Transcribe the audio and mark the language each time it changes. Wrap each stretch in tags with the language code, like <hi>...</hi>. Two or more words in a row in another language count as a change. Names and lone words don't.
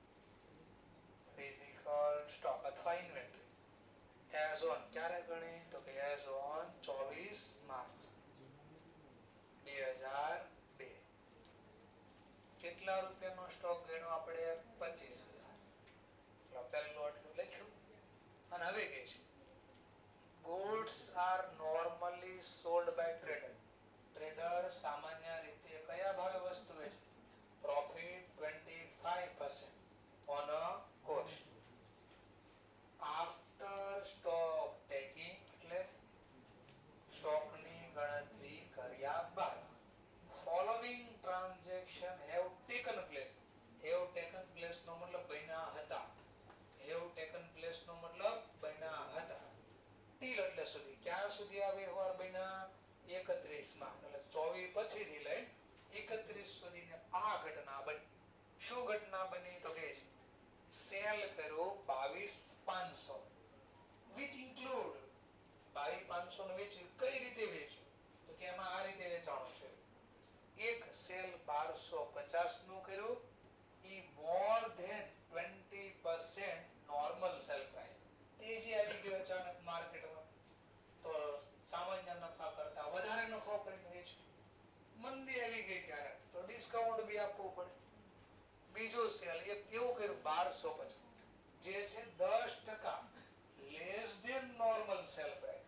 <en>physical stock</en> <gu>અથવા</gu> <en>inventory as on</en> <gu>ક્યારે ગણી? તો કે</gu> <en>as on</en> <gu>24 માર્ચ 2002. કેટલા રૂપિયાનો સ્ટોક ગણ્યો આપણે? 25,000. પહેલું આટલું લખ્યું. અને હવે કહે છે</gu> <en>goods are normally sold by trader.</en> <gu>ટ્રેડર સામાન્ય રીતે કયા ભાવે વસ્તુ વેચે?</gu> <en>પ્રોફિટ 25% on a cost after stock taking,</en> <gu>એટલે સ્ટોકની ગણતરી કર્યા બાદ.</gu> <en>following transaction have taken place. have taken place</en> <gu>નો મતલબ બન્યા હતા.</gu> <en>have taken place</en> <gu>નો મતલબ બન્યા હતા. till એટલે સુધી. ક્યાં સુધી આ વ્યવહાર બન્યા? 31 માં. એટલે 24 પછીથી લઈ 31 સુધીને આ ઘટના બની. શું ઘટના બની? તો કે સેલ કર્યો 22,500</gu> <en>which include</en> <gu>22,500 નું વેચ્યું. કઈ રીતે વેચ્યું? તો કે એમાં આ રીતે વેચાણું છે. એક સેલ 1250 નું કર્યું.</gu> <en>ઈ more than 20% normal sell price.</en> <gu>તેજી આવી ગયો અચાનક માર્કેટમાં, તો સામાન્ય નફા કરતા વધારે નફો કરીને વેચ્યું. મંદી આવી ગઈ ક્યારેક તો ડિસ્કાઉન્ટ બી આપવું પડે. બીજો સેલ એક કેવું કર્યું? 1250 જે છે 10%</gu> <en>less than normal sell price.</en>